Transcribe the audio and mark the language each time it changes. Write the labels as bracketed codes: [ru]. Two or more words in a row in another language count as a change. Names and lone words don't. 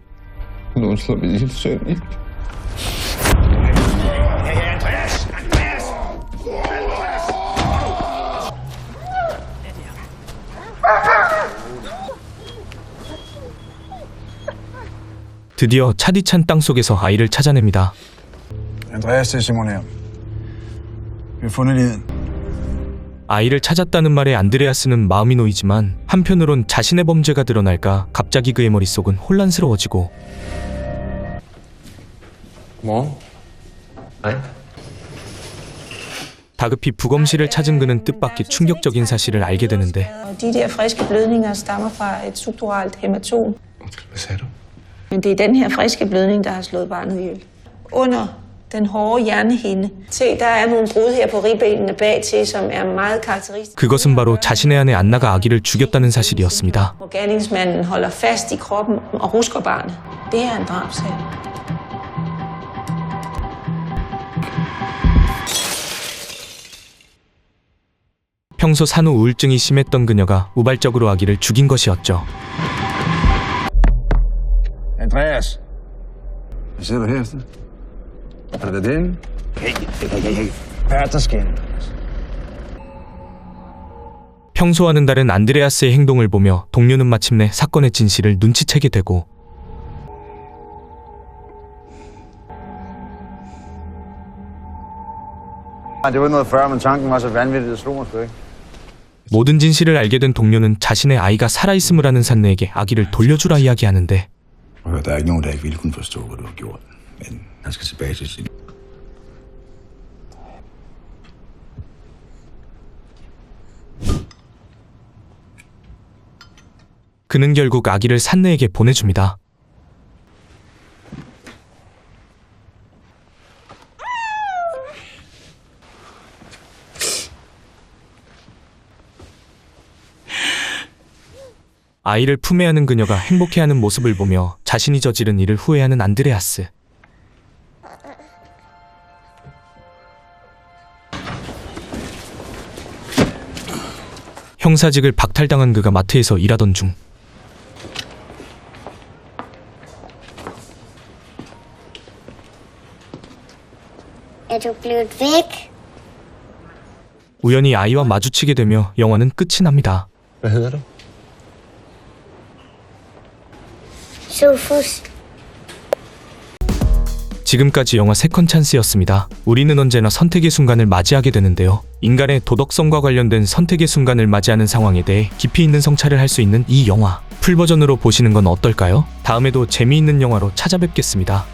[da] Nogen slår mig helt søn, ikke? [ko] 드디어 차디찬 땅속에서 아이를 찾아냅니다. [da] Andreas til Simon her. Vi har fundet livet. [ko] 아이를 찾았다는 말에 안드레아스는 마음이 놓이지만 한편으론 자신의 범죄가 드러날까 갑자기 그의 머릿속은 혼란스러워지고 [da] Godmorgen. Hej. [ko] 다급히 부검실을 찾은 그는 뜻밖의 충격적인 사실을 알게 되는데 [da] De der friske blødninger stammer fra et subduralt hæmatom. Undskyld, hvad sagde du? Men det er den her friske blødning, der har slået barnet ihjel. Under den hårde hjernehinde. Se, der er nogle brud her på ribbenene bagtil, som er meget karakteristisk. [ko] 그것은 바로 자신의 아내 안나가 아기를 죽였다는 사실이었습니다. [da] Hvor gerningsmanden holder fast i kroppen og rusker barnet. Det er en drabsag. [ko] 평소 산후 우울증이 심했던 그녀가 우발적으로 아기를 죽인 것이었죠. [da] Andreas. Hvad sidder du her efter? Har du været inde? Hey. Hvad er der sket? [ko] 평소와는 다른 안드레아스의 행동을 보며 동료는 마침내 사건의 진실을 눈치채게 되고 [da] Det var noget før, men tanken var så vanvittig, det slog mig sgu ikke. [ko] 모든 진실을 알게 된 동료는 자신의 아이가 살아있음을 아는 산느에게 아기를 돌려주라 이야기하는데 [da] Der er ikke nogen, der ikke ville kunne forstå, hvad du har gjort. Men han skal tilbage til sin... [ko] 그는 결국 아기를 산느에게 보내줍니다. 아이를 품에 안은 그녀가 행복해하는 모습을 보며 자신이 저지른 일을 후회하는 안드레아스. 형사직을 박탈당한 그가 마트에서 일하던 중 [da] Er du blevet væk? [ko] 우연히 아이와 마주치게 되며 영화는 끝이 납니다. [da] Hvad hedder du? Sofus. [ko] 지금까지 영화 세컨 찬스였습니다. 우리는 언제나 선택의 순간을 맞이하게 되는데요. 인간의 도덕성과 관련된 선택의 순간을 맞이하는 상황에 대해 깊이 있는 성찰을 할 수 있는 이 영화 풀버전으로 보시는 건 어떨까요? 다음에도 재미있는 영화로 찾아뵙겠습니다.